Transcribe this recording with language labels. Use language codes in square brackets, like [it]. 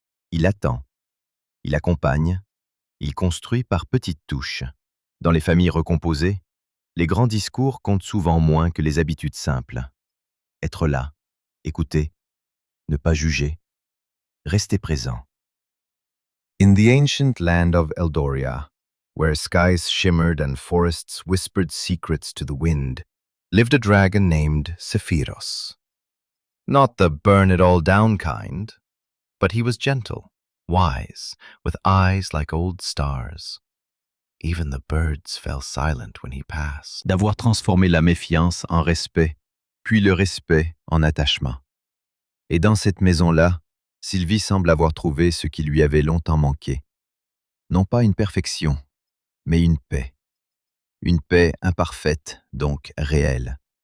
[fr] Il attend, il accompagne, il construit par petites touches. Dans les familles recomposées, les grands discours comptent souvent moins que les habitudes simples. Être là, écouter, ne pas juger, rester présent. [en] In the ancient land of Eldoria, where skies shimmered and forests whispered secrets to the wind, lived a dragon named Sephiros. Not the burn-it-all-down kind, but he was gentle, wise, with eyes like old stars. Even the birds fell silent when he passed. [fr] D'avoir transformé la méfiance en respect, puis le respect en attachement. Et dans cette maison-là, Sylvie semble avoir trouvé ce qui lui avait longtemps manqué. Non pas une perfection, mais une paix. Une paix imparfaite, donc réelle.